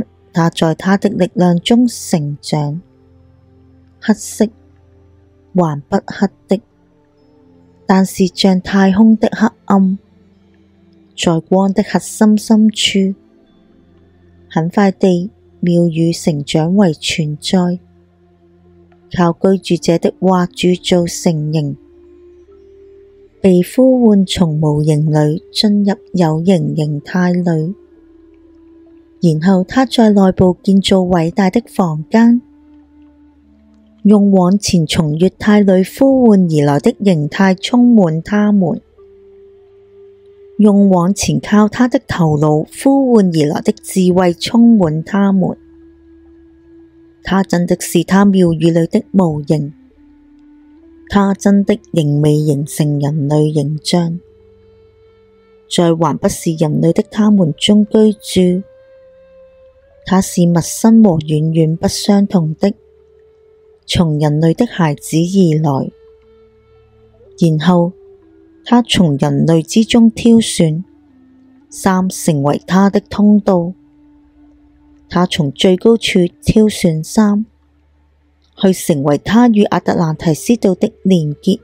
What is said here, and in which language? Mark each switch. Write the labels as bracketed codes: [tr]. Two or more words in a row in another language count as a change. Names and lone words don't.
[zh] 他在他的力量中成長，黑色還不黑的，但是像太空的黑暗，在光的核心深處。很快地，廟宇成長為存在，靠居住者的話鑄造成形。被呼喚從無形裏進入有形形態裏，然後他在內部建造偉大的房間，用往前從乙態裏呼喚而來的形態充滿他們，用往前靠他的頭腦呼喚而來的智慧充滿他們。他真的是他妙語裏的模型，他真的仍未形成人類形象，在還不是人類的他們中居住。他是陌生和遠遠不相同的，從人類的孩子而來，然後他從人類之中挑選三成為他的通道。他從最高處挑選三，去成為他與亞特蘭提斯島的連結。